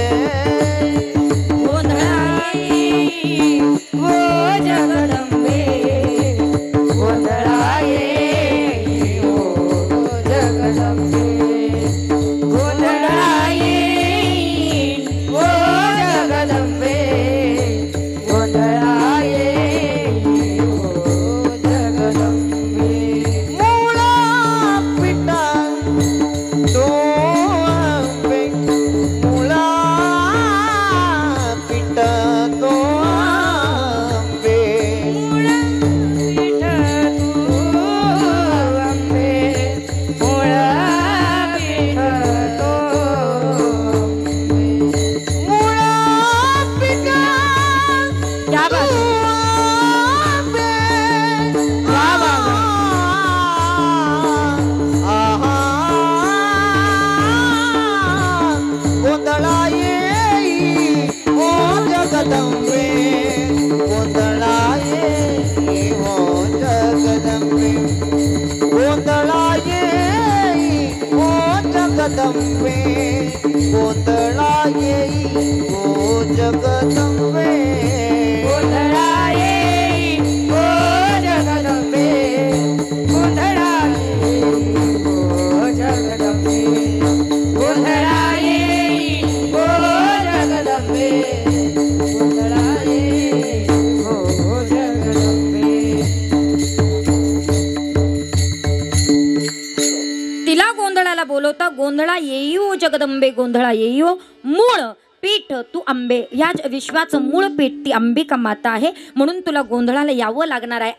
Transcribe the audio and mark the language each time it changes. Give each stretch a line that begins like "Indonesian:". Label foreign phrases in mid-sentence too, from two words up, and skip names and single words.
Marathi: गोंधळा येई ओ जगदंबे, गोंधळा येई ओ जगदंबे, गोंधळा येई ओ जगदंबे, गोंधळा येई ओ जगदंबे. मुळा पिटा तो आंबे, मुळा पिटा तो आंबे, मुळा पिठा तू आंबे, मुळा पिठा
Hindi: क्या बात है?
Marathi: आंबे. आहा, गोंधळा येई ओ जगदंबे, गोंधळा येई ओ जगदंबे, गोंधळा येई ओ जगदंबे, गोंधळा येई ओ जगदंबे, गोंधळा येई ओ जगदंबे, गोंधळा येई ओ जगदंबे, गोंधळा येई ओ जगदंबे, गोंधळा येई ओ जगदंबे. जगदंबे गोंधळा येईयो मूळ पीठ तू आंबे, ह्या विश्वाचं मूळ पीठ ती अंबिका माता आहे, म्हणून तुला गोंधळाला यावं लागणार आहे.